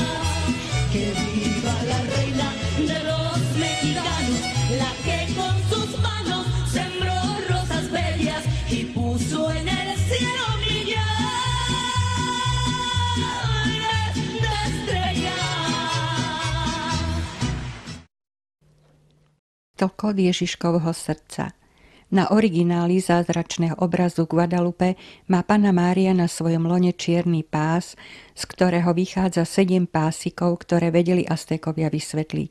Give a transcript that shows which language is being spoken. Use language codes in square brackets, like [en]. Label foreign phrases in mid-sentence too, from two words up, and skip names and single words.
[es] Que viva la reina de los mexicanos, la que con sus manos sembró rosas bellas y puso en el cielo millones de estrellas. [sk] Toľko od Ježiškovho srdca. Na origináli zázračného obrazu Guadalupe má Panna Mária na svojom lone čierny pás, z ktorého vychádza 7 pásikov, ktoré vedeli Aztékovia vysvetliť.